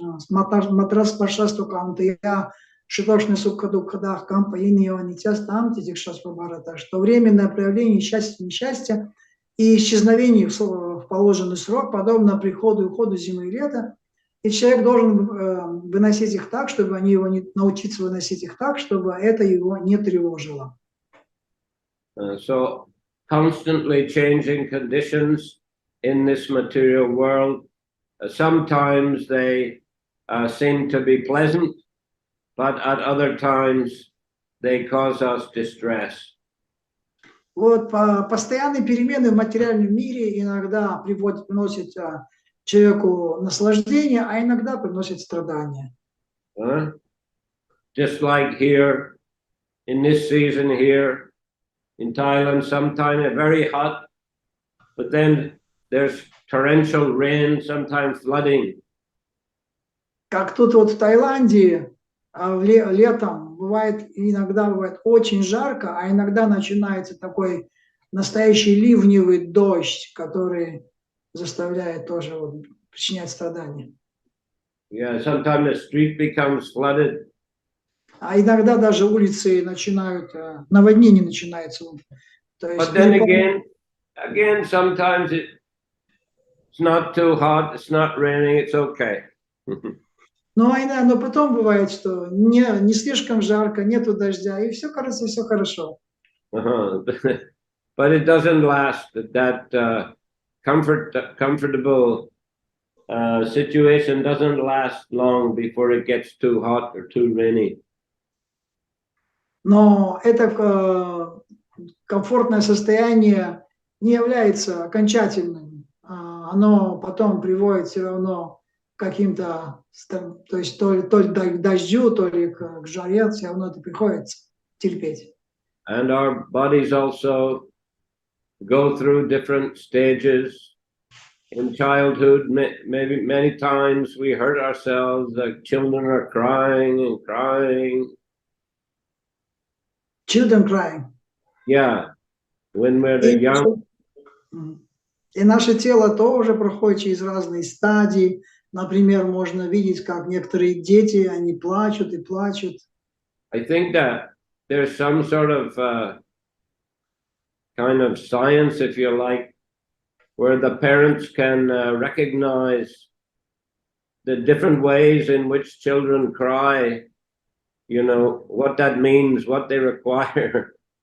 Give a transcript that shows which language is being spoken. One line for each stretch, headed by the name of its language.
Sanskrit: матрас паршасту кантая, шитошный сукадукадах кампа иньонитяс там титикшаспабарата,
Russian: что временное проявление счастья, несчастья и исчезновение в положенный срок, подобно приходу и уходу зимы и лета, и человек должен выносить их так, чтобы они его научиться выносить их так, чтобы это его не тревожило.
English: So constantly changing conditions in this material world. Sometimes they seem to be pleasant, but at other times they cause us distress.
Russian: Вот постоянные перемены в материальном мире иногда приносят человеку наслаждение, а иногда приносят страдания.
English: Just like here, in this season here, in Thailand, sometimes very hot, but then there's torrential rain, sometimes flooding.
Russian: Как тут вот в Таиланде летом иногда бывает очень жарко, а иногда начинается такой настоящий ливневый дождь, который заставляет тоже причинять страдания.
English: Yeah, sometimes the street becomes flooded.
Russian: А иногда даже улицы начинают, наводнение начинается. То есть,
English: but then again, sometimes it's not too hot, it's not raining, it's okay.
Russian: Но потом бывает, что не слишком жарко, нету дождя, и все, кажется, все хорошо.
English: But it doesn't last. That comfortable situation doesn't last long before it gets too hot or too rainy.
Russian: Но это комфортное состояние не является окончательным. Оно потом приводит все равно к каким-то, то есть то ли к дождю, то ли к жаре, все равно это приходится терпеть.
English: And our bodies also go through different stages. In childhood, maybe many times we hurt ourselves, like children are crying and crying. Children crying. Yeah, when we're young.
Russian: И наше тело тоже проходит через разные стадии. Например, можно видеть, как некоторые дети, они плачут и плачут.
English: I think that there's some sort of kind of science, if you like, where the parents can recognize the different ways in which children cry, you know, what that means, what they require.